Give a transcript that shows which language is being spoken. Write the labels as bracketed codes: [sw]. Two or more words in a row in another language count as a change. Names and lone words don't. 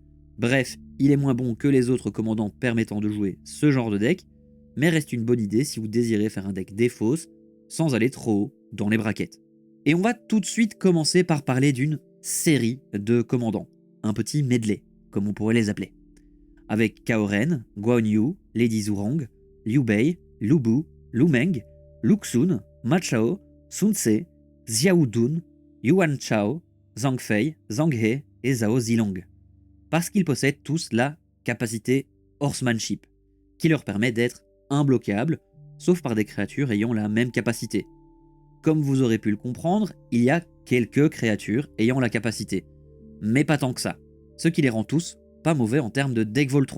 [fr] Bref, il est moins bon que les autres commandants permettant de jouer ce genre de deck, mais reste une bonne idée si vous désirez faire un deck défausse sans aller trop haut dans les braquettes. Et on va tout de suite commencer par parler d'une série de commandants, un petit medley, comme on pourrait les appeler. Avec Kaoren, Guan Yu, Lady Zhurong, Liu Bei, Lu Bu, Lu Meng, Lu Xun, Ma Chao, Sun Tse, Xiao Dun, Yuan Chao, Zhang Fei, Zhang He et Zhao Zilong. Parce qu'ils possèdent tous la capacité Horsemanship, qui leur permet d'être imbloquables, sauf par des créatures ayant la même capacité. Comme vous aurez pu le comprendre, il y a quelques créatures ayant la capacité, mais pas tant que ça, ce qui les rend tous pas mauvais en termes de deck Voltron.